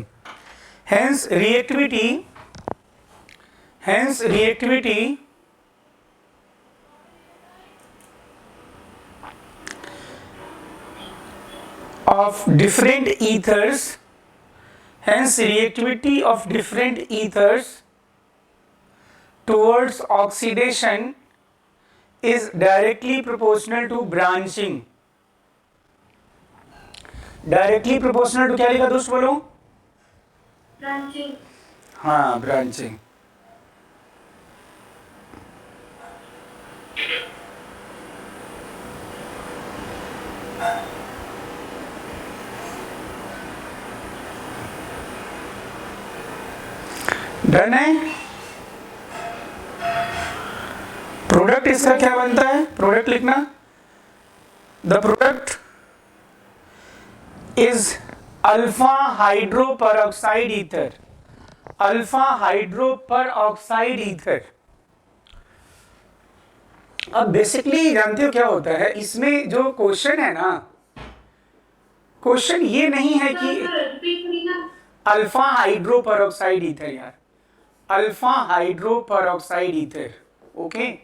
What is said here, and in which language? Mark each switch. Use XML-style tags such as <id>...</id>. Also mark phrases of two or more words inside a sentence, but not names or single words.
<en>Hence reactivity of different ethers, hence reactivity of different ethers towards oxidation is directly proportional to branching. directly proportional to</en> <hi>क्या लिखा दोस्त बोलो? ब्रांचिंग। हाँ ब्रांचिंग। डन है। प्रोडक्ट इसका क्या बनता है, प्रोडक्ट लिखना,</hi> <en>the product is alpha hydroperoxide ether, alpha hydroperoxide ether।</en> <hi>अब बेसिकली जानते हो क्या होता है इसमें, जो क्वेश्चन है ना, क्वेश्चन ये नहीं है कि</hi> <en>alpha hydroperoxide ether,</en> <hi>यार</hi> <en>alpha hydroperoxide ether,</en> <hi>ओके।</hi>